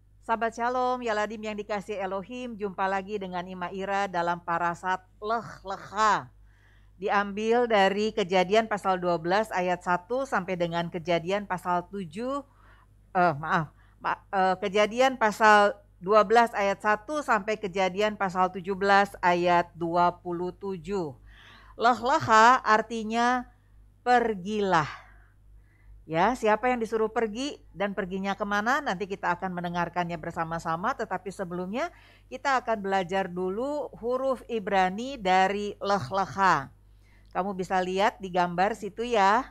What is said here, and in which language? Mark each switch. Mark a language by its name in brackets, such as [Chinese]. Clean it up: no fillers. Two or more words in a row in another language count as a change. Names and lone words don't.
[Indonesian] Sahabat Shalom, Yaladim yang dikasih Elohim, jumpa lagi dengan Ima Ira dalam parasat Lech-Lecha. Diambil dari Kejadian pasal 12 ayat 1 sampai dengan Kejadian pasal 7, Kejadian pasal 12 ayat 1 sampai Kejadian pasal 17 ayat 27. Lech-Lecha artinya pergilah. Ya, siapa yang disuruh pergi dan perginya kemana, nanti kita akan mendengarkannya bersama-sama. Tetapi sebelumnya kita akan belajar dulu huruf Ibrani dari Lech-Lecha. Kamu bisa lihat di gambar situ ya.